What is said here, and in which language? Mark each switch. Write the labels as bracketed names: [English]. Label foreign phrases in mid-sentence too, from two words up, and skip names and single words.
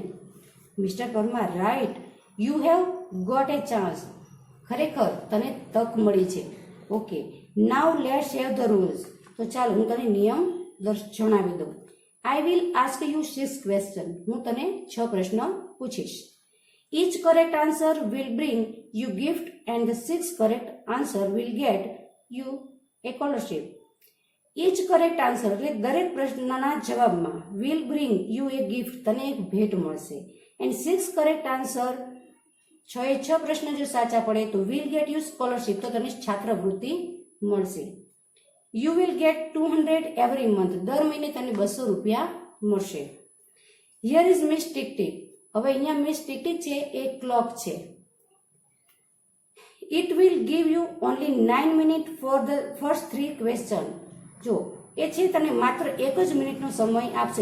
[English] Mister Parmar right, you have got a chance. [Gujarati] ખરેખર તને તક મળી છે. [English] Okay, now let's have the rules. [Gujarati] તો ચાલો હું તને નિયમ જણાવી દઉં. [English] I will ask you 6 question. [Gujarati] હું તને 6 પ્રશ્ન પૂછીશ. [English] Each correct answer will bring you gift and the 6 correct answer will get you a scholarship. Each correct answer [Gujarati] એટલે દરેક પ્રશ્નના જવાબમાં [English] will bring you a gift, [Gujarati] તને એક ભેટ મળશે. [English] and 6 correct answer, [Gujarati] 6 પ્રશ્ન જો સાચા પડે તો [English] will get you scholarship, [Gujarati] તો તને છાત્રવૃત્તિ મળશે. [English] You will get 200 every month. [Gujarati] દર મહિને તને 200 રૂપિયા મળશે. [English] Here is Miss Tick Tick. [Gujarati] હવે અહીંયા મિસ ટિક ટિક છે એ ક્લોક છે. [English] It will give you only 9 minute for the first 3 question. [Gujarati] જો એ છે તને માત્ર 1 જ મિનિટનો સમય આપશે.